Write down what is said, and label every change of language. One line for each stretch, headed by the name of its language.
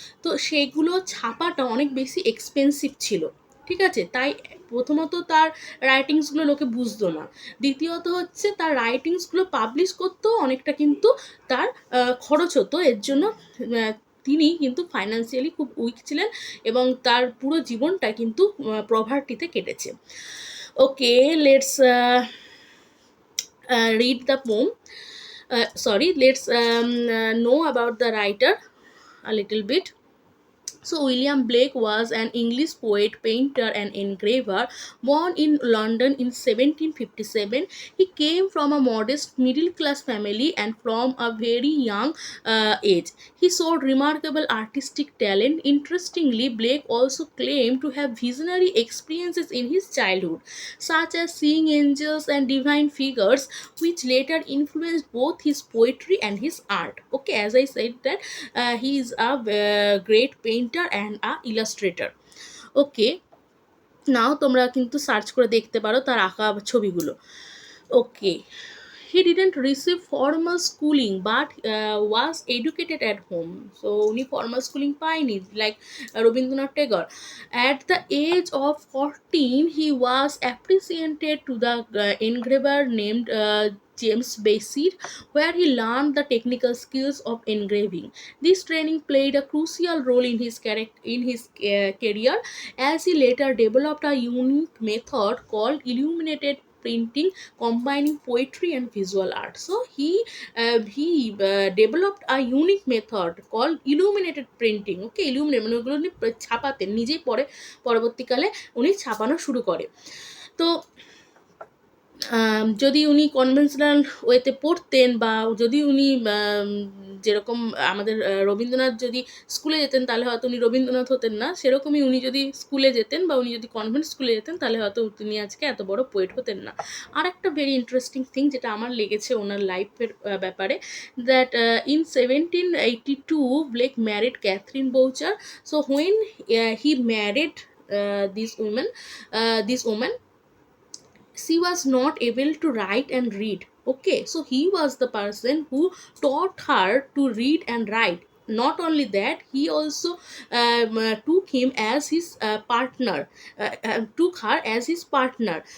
Bangla: তো সেইগুলো ছাপাটা অনেক বেশি এক্সপেন্সিভ ছিল, ঠিক আছে, তাই প্রথমত তার রাইটিংসগুলো লোকে বুঝতো না, দ্বিতীয়ত হচ্ছে তার রাইটিংসগুলো পাবলিশ করতেও অনেকটা কিন্তু তার খরচ হতো, এর জন্য তিনি কিন্তু ফাইন্যান্সিয়ালি খুব উইক ছিলেন এবং তার পুরো জীবনটা কিন্তু প্রভার্টিতে কেটেছে।
English: Okay, let's read the poem. Let's know about the writer a little bit. So William Blake was an English poet, painter and engraver born in London in 1757. He came from a modest middle class family and from a very young age. He showed remarkable artistic talent. Interestingly, Blake also claimed to have visionary experiences in his childhood, such as seeing angels and divine figures, which later influenced both his poetry and his art. Okay, as I said that he is a great painter and a illustrator.
Bangla: ওকে, নাও তোমরা কিন্তু search করে দেখতে পারো তার আঁকা ছবিগুলো।
English: Okay, he didn't receive formal schooling but was educated at home. So উনি formal schooling পায়নি like Rabindranath Tagore. At the age of 14 he was apprenticed to the engraver named James Bassett, where he learned the technical skills of engraving. This training played a crucial role in his career, as he later developed a unique method called illuminated printing, combining poetry and visual art. So he developed a unique method called illuminated printing.
Bangla: Okay, illuminate মানে ওগুলো উনি ছাপাতেন, নিজেই পরবর্তীকালে উনি ছাপানো শুরু করে। তো যদি উনি কনভেনশনাল ওয়েতে পড়তেন বা যদি উনি যেরকম আমাদের রবীন্দ্রনাথ যদি স্কুলে যেতেন তাহলে হয়তো উনি রবীন্দ্রনাথ হতেন না, সেরকমই উনি যদি স্কুলে যেতেন বা উনি যদি কনভেন্ট স্কুলে যেতেন তাহলে হয়তো তিনি আজকে এত বড় পোয়েট হতেন না। আর একটা ভেরি ইন্টারেস্টিং থিং যেটা আমার লেগেছে ওনার লাইফের ব্যাপারে,
English: That in 1782 Blake married Catherine Boucher. So when he married this woman, she was not able to write and read. Okay, so he was the person who taught her to read and write. Not only that, he also took him as his partner, took her as his partner.